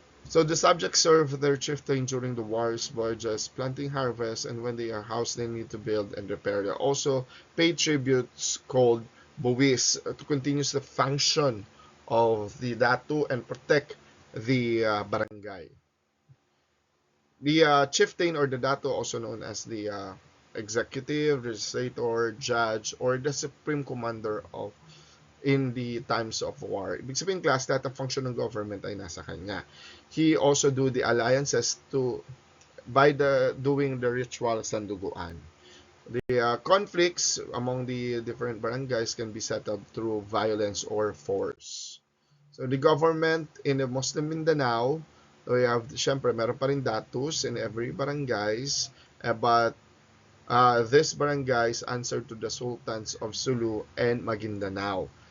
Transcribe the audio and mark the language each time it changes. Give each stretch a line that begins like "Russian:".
English: So the subjects serve their chieftain during the wars, voyages, planting, harvest, and when they are housed, they need to build and repair. They also pay tributes called buwis to continue the function of the datu and protect the barangay. The chieftain or the datu, also known as the executive, legislator, judge, or the supreme commander of in the times of war.
Filipino: Ibig sabihin, class, lahat ng function ng government ay nasa kanya.
English: He also do the alliances to by the doing the ritual sanduguan. The conflicts among the different barangays can be settled through violence or force. So the government in the Muslim Mindanao, we have,
Filipino: syempre, meron pa rin
English: datus in every barangays, but these barangays answer to the sultans of Sulu and Maguindanao.